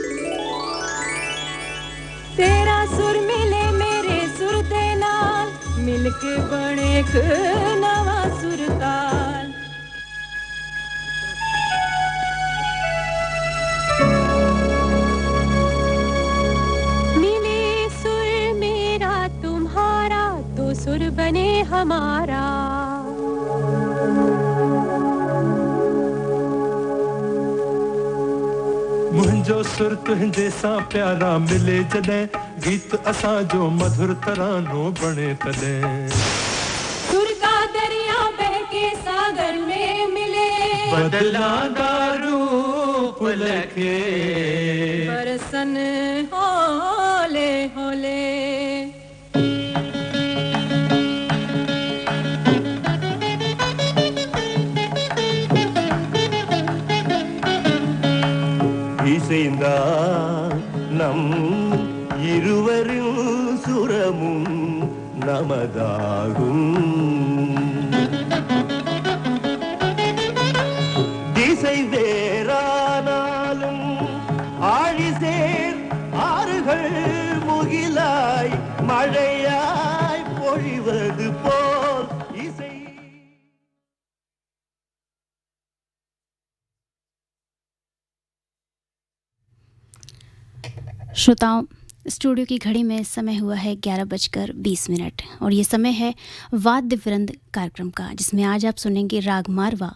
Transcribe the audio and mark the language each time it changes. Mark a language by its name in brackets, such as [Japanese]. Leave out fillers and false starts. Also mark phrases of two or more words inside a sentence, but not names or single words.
[Punjabi] ਤੇਰਾ ਸੁਰ ਮਿਲੇ ਮੇਰੇ ਸੁਰ ਦੇ ਨਾਲ, ਮਿਲਕੇ ਬਣੇ ਇੱਕ ਨਵਾਂ ਸੁਰਤਾਲ। [Hindi] मिले सुर मेरा तुम्हारा, तो सुर बने हमारा। [Sindhi] मुंहिंजो सुर तुंहिंजे सां प्यारा मिले जॾहिं, गीत असांजो मधुर तरानो बणे तॾहिं। [Hindi] सुर का दरिया बह के सागर में मिले, [Punjabi] ਬਦਲਾਂਦਾ ਰੂਪ ਲਖੇ, ਬਰਸਨ ਹੋਲੇ ਹੋਲੇ। [Tamil] இசைந்தா நம் இருவரின் சுரமும் நமதாகும். திசை வேறானாலும் ஆழிசேர் ஆறுகள் முகிலாய் மழையாய் பொழிவது போல் இசை. [Hindi] श्रोताओं, स्टूडियो की घड़ी में समय हुआ है 11:20 और ये समय है वाद्य वृंद कार्यक्रम का, जिसमें आज आप सुनेंगे राग मारवा।